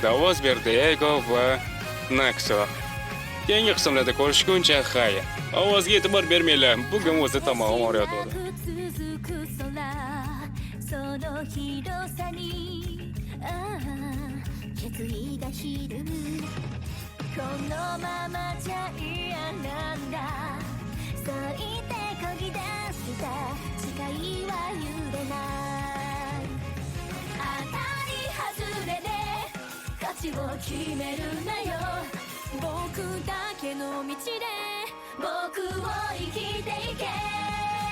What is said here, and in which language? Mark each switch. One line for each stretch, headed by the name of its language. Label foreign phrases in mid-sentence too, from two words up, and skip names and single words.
Uzbek: Ovoz berdi Ego va Naxo. Keyingi qismlarda ko'rishguncha xayr. Ovozga e'tibor bermanglar. Bugun o'zi tomog'im og'riyotdi.
Japanese: このままじゃ嫌なんだそう言ってこぎ出した誓いは揺れない当たり外れで勝ちを決めるなよ僕だけの道で僕を生きていけ